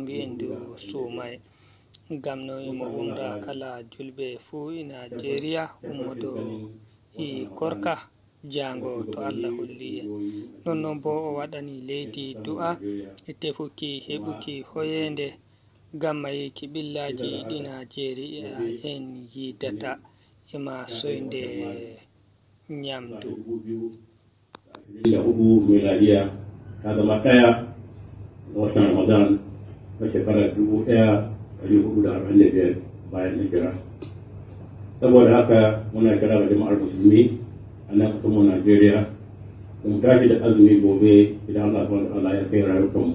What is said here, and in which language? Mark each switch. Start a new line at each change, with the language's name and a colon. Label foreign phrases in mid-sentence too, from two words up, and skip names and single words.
Fula: mbi'en ndu sumaye gam no imo umra kala julbe fu i Nigeria ummodo i korka jango to Allah holli non bo o waɗani leydi du'a e tefuki heɓuki hoyende gamma yiki billaji ɗi Nigeria en yidata ema soyde nyamdu.
Hausa: Da hudu miladiya ta zama ɗaya ga watan Ramadan na shekarar 1445 bayan hijira. Saboda haka muna kira ga jama'ar musulmi a nan kasar mu Najeriya mu tashi da azumi gobe idan
Arabic: الله سبحانه وتعالى
Hausa: ya kai rayukanmu.